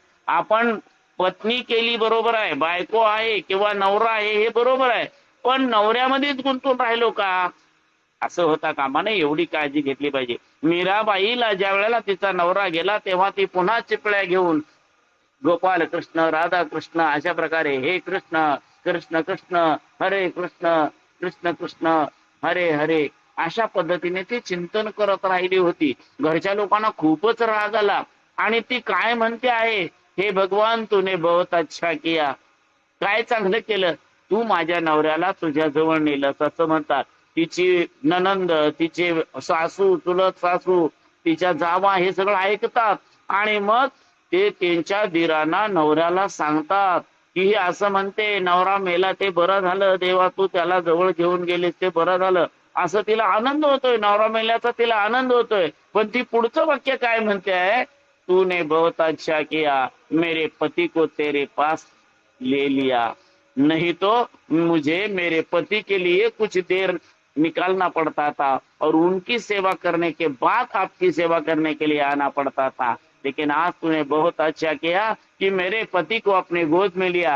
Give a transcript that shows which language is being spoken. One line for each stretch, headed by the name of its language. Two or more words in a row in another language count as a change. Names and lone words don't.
Marathi: आपण पत्नी केली बरोबर आहे, बायको आहे किंवा नवरा आहे हे बरोबर आहे, पण नवऱ्यामध्येच गुंतून राहिलो का, असं होता कामा नये. एवढी काळजी घेतली पाहिजे. मीराबाईला ज्या वेळेला तिचा नवरा गेला, तेव्हा ती पुन्हा चिपळ्या घेऊन गोपाल कृष्ण राधा कृष्ण अशा प्रकारे हे कृष्ण कृष्ण कृष्ण हरे कृष्ण कृष्ण कृष्ण हरे हरे अशा पद्धतीने ती चिंतन करत राहिली होती. घरच्या लोकांना खूपच राग आला आणि ती काय म्हणते आहे,
Hindi: हे भगवान तूने बहुत अच्छा किया,
Marathi: काय चांगलं केलं, तू माझ्या नवऱ्याला तुझ्या जवळ नेलंस असं म्हणतात. तिची ननंद, तिचे सासू, चुलत सासू, तिच्या जावा हे सगळं ऐकतात आणि मग ते त्यांच्या दिरांना नवऱ्याला सांगतात की ही असं म्हणते, नवरा मेला ते बरं झालं, देवा तू त्याला जवळ घेऊन गेलीस ते बरं झालं, असं तिला आनंद होतोय, नवरा मेल्याचा तिला आनंद होतोय. पण ती पुढचं वाक्य काय म्हणते आहे,
Hindi: तूने बहुत अच्छा किया, मेरे पति को तेरे पास ले लिया, नहीं तो मुझे मेरे पति के लिए कुछ देर निकालना पड़ता था और उनकी सेवा करने के बाद आपकी सेवा करने के लिए आना पड़ता था, लेकिन आज तूने बहुत अच्छा किया कि मेरे पति को अपने गोद में लिया.